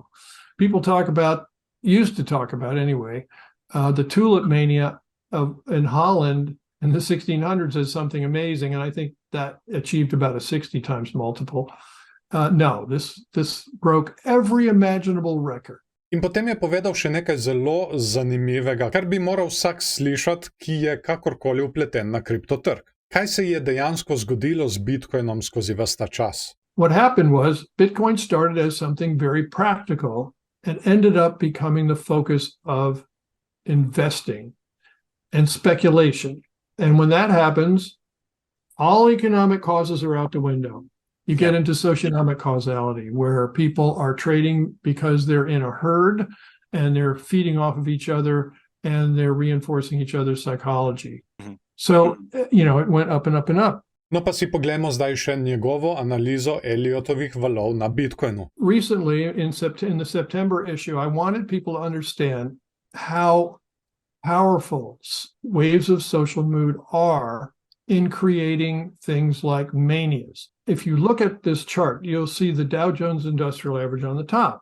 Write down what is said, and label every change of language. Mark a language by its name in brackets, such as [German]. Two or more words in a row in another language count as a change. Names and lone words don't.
[English] People used to talk about anyway, the tulip mania in Holland in the 1600s as something amazing. And I think that achieved about a 60 times multiple. No, this broke every imaginable record. [Slovenian] In potem je povedal še nekaj zelo zanimivega, kar bi moral vsak slišati, ki je kakorkoli vpleten na kriptotrg. Kaj se je dejansko zgodilo z Bitcoinom skozi ves ta čas? [English] What happened was Bitcoin started as something very practical and ended up becoming the focus of investing and speculation. And when that happens, all economic causes are out the window. You get into socioeconomic causality, where people are trading because they're in a herd and they're feeding off of each other and they're reinforcing each other's psychology. Mm-hmm. So, it went up and up and up. [Slovenian] No pa si poglejmo zdaj še njegovo analizo Elliotovih valov na Bitcoinu. [English] Recently, in the September issue, I wanted people to understand how powerful waves of social mood are in creating things like manias. If you look at this chart, you'll see the Dow Jones Industrial Average on the top.